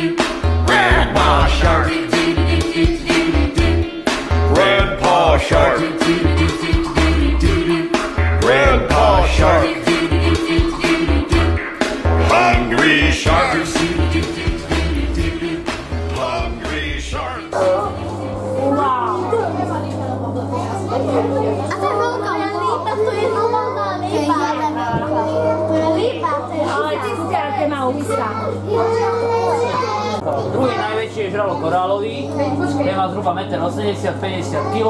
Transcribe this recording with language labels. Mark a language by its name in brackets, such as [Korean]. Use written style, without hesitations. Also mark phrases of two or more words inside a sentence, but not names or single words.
[English] Grandma shark, do do do do. Grandpa shark, Grandpa shark, hungry shark, hungry shark. [Slovak] A to je veľká lípa, to je normálna lípa. To je lípa, to je lípa. Ale ty skôr, to má ústa. Druhý najväčší je žralok korálový, ten má zhruba 1,80 m, 50 kg.